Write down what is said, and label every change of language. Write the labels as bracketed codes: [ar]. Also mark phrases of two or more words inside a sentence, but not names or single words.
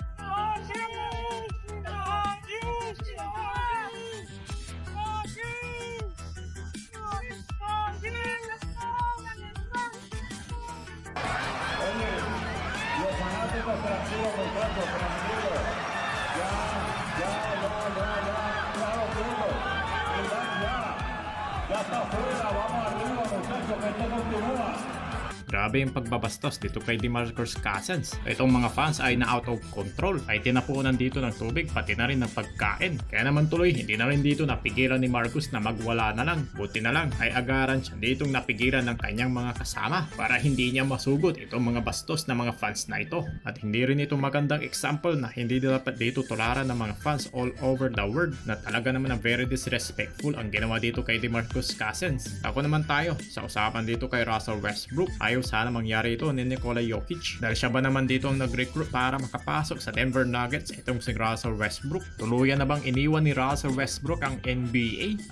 [es] Oye, los fanáticos tranquilos, muchachos, tranquilos. Ya lo tengo. Ya está afuera, vamos arriba, muchachos, que esto continúa. [tl] Grabe yung pagbabastos dito kay DeMarcus Cousins. Itong mga fans ay na [en] out of control. [tl] Ay tinapunan dito ng tubig pati na rin ng pagkain. Kaya naman tuloy hindi na rin dito napigilan ni Marcus na magwala na lang. Buti na lang ay agaran siya ditong napigilan ng kanyang mga kasama para hindi niya masugot itong mga bastos na mga fans na ito. At hindi rin ito magandang example na hindi dapat dito tularan ng mga fans [en] all over the world [tl] na talaga naman na [en] very disrespectful [tl] ang ginawa dito kay DeMarcus Cousins. Ako naman tayo sa usapan dito kay Russell Westbrook. Ayaw sana mangyari ito ni Nikola Jokic dahil siya ba naman dito ang nag-recruit para makapasok sa Denver Nuggets itong si Russell Westbrook. Tuluyan na bang iniwan ni Russell Westbrook ang NBA?